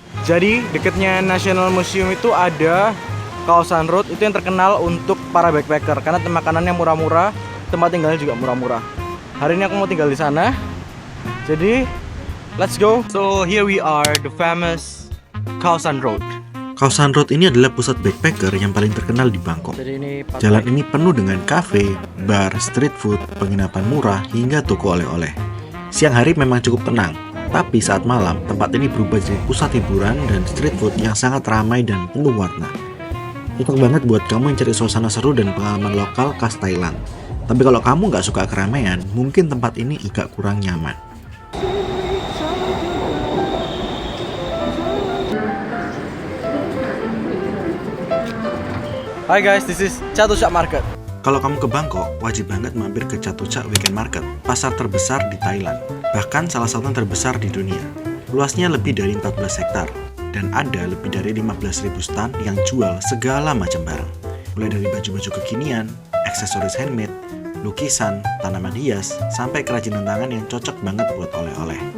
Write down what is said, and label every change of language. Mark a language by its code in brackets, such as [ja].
[id] Jadi dekatnya National Museum itu ada Khao San Road, itu yang terkenal untuk para backpacker karena makanannya murah-murah, tempat tinggalnya juga murah-murah. Hari ini aku mau tinggal di sana. Jadi [en] let's go. So here we are, the famous Khao San Road. [id] Khao San Road ini adalah pusat backpacker yang paling terkenal di Bangkok. Jadi ini Jalan ini penuh dengan kafe, bar, street food, penginapan murah, hingga toko oleh-oleh. Siang hari memang cukup tenang, tapi saat malam, tempat ini berubah jadi pusat hiburan dan street food yang sangat ramai dan penuh warna. Cocok banget buat kamu yang cari suasana seru dan pengalaman lokal khas Thailand. Tapi kalau kamu nggak suka keramaian, mungkin tempat ini agak kurang nyaman. [en] Hi guys, this is Chatuchak Market. [id] Kalau kamu ke Bangkok, wajib banget mampir ke Chatuchak Weekend Market, pasar terbesar di Thailand. Bahkan salah satu yang terbesar di dunia. Luasnya lebih dari 14 hektar, dan ada lebih dari 15.000 stand yang jual segala macam barang. Mulai dari baju-baju kekinian, aksesoris handmade, lukisan, tanaman hias, sampai kerajinan tangan yang cocok banget buat oleh-oleh.